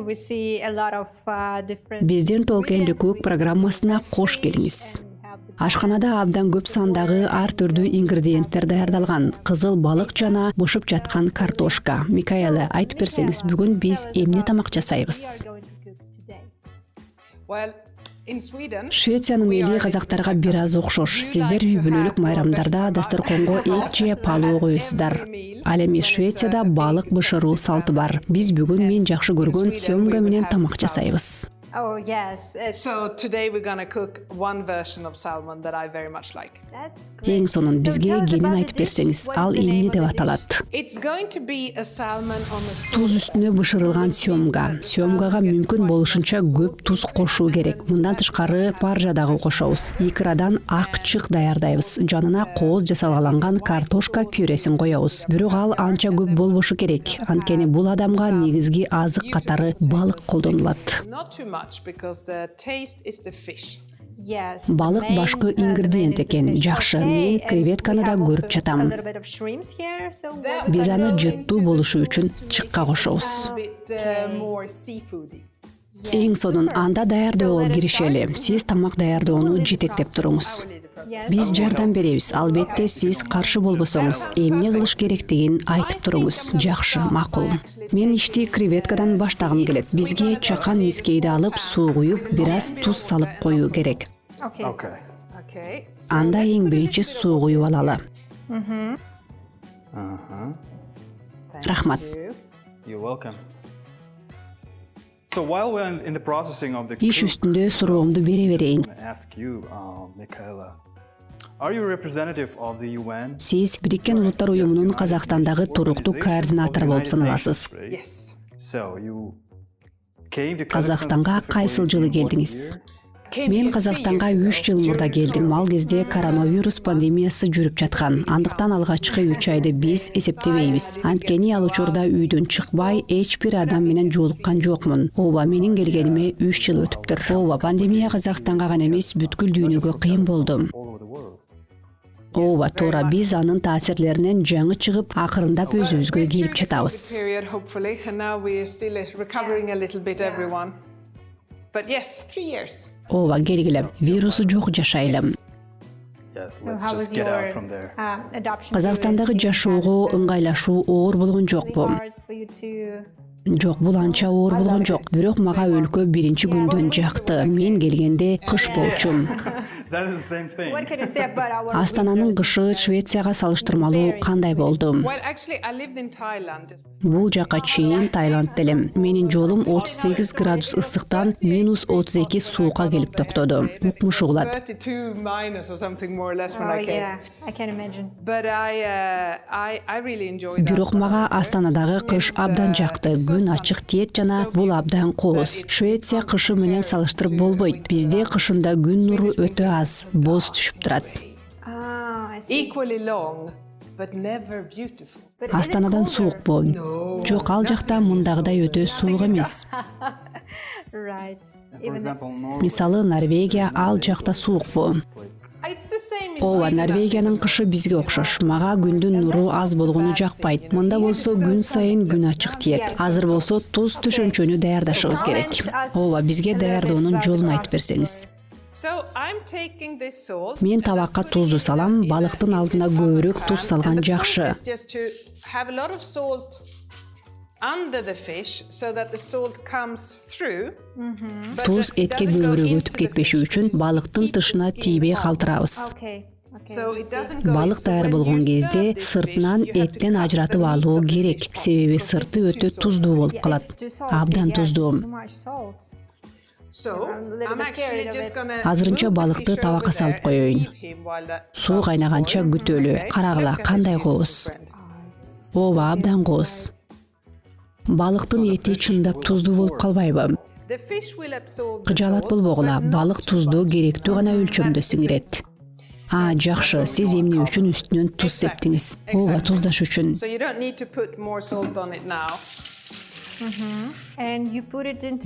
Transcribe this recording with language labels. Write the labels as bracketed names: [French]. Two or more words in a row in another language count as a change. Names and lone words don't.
[English] We see a lot of different. [Kyrgyz] Биздин Talk and Cook программасына кош келиңиз. Ашканада абдан көп сандагы ар түрдүү ингредиенттер даярдалган. Кызыл балык жана бышып жаткан картошка. Микаэла, айтып берсеңиз, бүгүн биз эмне тамак жасайбыз? Швециянын эли казактарга бир аз окшош. Сиздер үй-бүлөлүк майрамдарда дасторконго эт же палоо коесуздар. Ал эми Швецияда балык бышыруу салты бар. Биз бүгүн мен жакшы көргөн сёмга менен тамак жасайбыз. [English] Oh yes. So today we're gonna cook one version of salmon that I very much like. [Kyrgyz] Эң сонун бизге кенин айтып берсеңиз, ал эмне деп аталат? [English] It's going to be a salmon on a [Kyrgyz] Туз үстүнө бышырылган сёмга. Сёмгага мүмкүн болушунча көп туз кошуу керек. Мындан тышкары паржа дагы кошобуз. Икрадан акчык даярдайбыз. Жанына кооз жасалгаланган картошка пюресин коебуз. Бирок ал анча көп болбошу керек. Анткени бул адамга негизги азык катары балык колдонулат. [English] not too much because the taste is the fish. Yes. [Kyrgyz] Балык башкы ингредиент экен. Жакшы, мен креветканы да көрүп жатам. Биз аны жыттуу болушу үчүн чыкка кошобуз. [English] A bit more seafoody. [Kyrgyz] Эң сонун анда даярдоого киришели. Сиз тамак даярдоону жетектеп туруңуз. Биз жардам беребиз. Албетте сиз каршы болбосоңуз, эмне кылыш керектигин айтып туруңуз. Жакшы, макул. Мен ишти креветкадан баштагым келет. Бизге чакан мискейди алып, суу куюп, бир аз туз салып коюу керек. [English] Okay. [Kyrgyz] Анда эң биринчи суу куюп алалы. Рахмат. [English] You're welcome. So while we're in the processing of the [Kyrgyz] Иш үстүндө суроомду бере берейин. [English] I ask you, Michaela, are you a representative of the UN? [Kyrgyz] Сиз Бириккен Улуттар уюмунун Казакстандагы туруктуу координатору болуп саналасыз. [English] Yes. So you came to [Kyrgyz] Казакстанга кайсыл жылы келдиңиз? Мен Казакстанга 3 жыл мурда келдим. Ал кезде коронавирус пандемиясы жүрүп жаткан. Андыктан алгачкы 3 айды биз эсептебейбиз. Анткени ал учурда үйдөн чыкпай, эч бир адам менен жолуккан жокмун. Ооба, менин келгениме 3 жыл өтүптүр. Ооба, пандемия Казакстанга гана эмес, бүткүл дүйнөгө кыйын болду. Ооба, туура, биз анын таасирлеринен жаңы чыгып, акырындап өзүбүзгө келип жатабыз. [English] Period, hopefully, and now we're still recovering a little bit, everyone. But yes, 3 years. [Kyrgyz] Ооба, келгиле. Вирусу жок жашайлы. [English] Yes, let's just get out from there. [Kyrgyz] Казакстандагы жашоого ыңгайлашуу оор болгон жокпу? Жок, бул анча оор болгон жок. Бирок мага өлкө биринчи күндөн жакты. Мен келгенде кыш болчу. [English] That is the same thing. What can you say about our? [Kyrgyz] Астананын кышы Швецияга салыштырмалуу кандай болду? [English] Well, actually, I lived in Thailand. [Kyrgyz] Бул жака чейин Таиланд делем. Менин жолум 38 градус ысыктан минус 32 суукка келип токтоду. Укмуш угулат. [English] 32 minus or something more or less when Oh I came. yeah, I can imagine. But I really enjoyed that. [Kyrgyz] Бирок мага Астанадагы кыш абдан жакты. Күн ачык тиет жана бул абдан кооз. Швеция кышы менен салыштырып болбойт. Бизде кышында күн нуру өтө аз, боз түшүп турат. [English] I see. Equally long, but never beautiful. [Kyrgyz] Астанадан суукпу? Жок, ал жакта мындагыдай өтө суук эмес. [English] Right. For example, Norway. [Kyrgyz] Мисалы, Норвегия ал жакта суукпу? [English] It's the same in [Kyrgyz] Ооба, [English] Sweden. [Kyrgyz] Норвегиянын кышы бизге окшош. Мага күндүн нуру аз болгону жакпайт. Мында болсо күн сайын күн ачык тиет. Азыр болсо туз түшүнчөнү даярдашыбыз керек. Ооба, бизге даярдоонун жолун айтып берсеңиз. [English] So I'm taking this salt. [Kyrgyz] Мен табакка тузду салам, балыктын алдына көбүрөөк туз салган жакшы. [English] It's just to have a lot of salt under the fish so that the salt comes through. But [Kyrgyz] Туз [English] it [Kyrgyz] этке [English] doesn't go [Kyrgyz] көбүрөөк [English] into [Kyrgyz] өтүп [English] the [Kyrgyz] кетпеши [English] fish, [Kyrgyz] үчүн [English] because it [Kyrgyz] балыктын [English] keeps the [Kyrgyz] тышына [English] skin [Kyrgyz] тийбей [English] on. [Kyrgyz] калтырабыз. [English] Okay. So it doesn't go in. [Kyrgyz] Балык [English] So [Kyrgyz] даяр [English] when [Kyrgyz] болгон [English] you [Kyrgyz] кезде [English] serve this [Kyrgyz] сыртынан [English] fish, you have to [Kyrgyz] эттен [English] cut [Kyrgyz] ажыратып [English] the meat [Kyrgyz] алуу [English] of the [Kyrgyz] керек, [English] fish off, [Kyrgyz] себеби [English] because [Kyrgyz] сырты [English] this is [Kyrgyz] өтө [English] too salty. [Kyrgyz] туздуу болуп [English] Yeah, [Kyrgyz] калат. [English] it's too salty, [Kyrgyz] Абдан [English] yes, [Kyrgyz] туздуу. [English] too much salt. So I'm a little I'm bit actually scared of just it. gonna [Kyrgyz] Азырынча [English] move the [Kyrgyz] балыкты [English] fish [Kyrgyz] табакка [English] over [Kyrgyz] салып [English] there and [Kyrgyz] коеюн. [English] leave him while that [Kyrgyz] Суу [English] starts to [Kyrgyz] кайнаганча [English] boil. [Kyrgyz] күтөлү. [English] Okay? [Kyrgyz] Карагыла, [English] Look at [Kyrgyz] кандай [English] this beautiful [Kyrgyz] кооз. [English] friend. [Kyrgyz] Ооба, абдан кооз. Балыктын эти чындап туздуу болуп калбайбы? [English] The fish will absorb the [Kyrgyz] Кыжаалат [English] salt, [Kyrgyz] болбогула, [English] but not [Kyrgyz] балык [English] too [Kyrgyz] тузду [English] much. [Kyrgyz] керектүү гана өлчөмдө [English] That's the [Kyrgyz] сиңирет. Жакшы, сиз эмне үчүн үстүнөн туз септиңиз? Ооба, туздаш үчүн. [English] So you don't need to put more salt on it now. And you put it into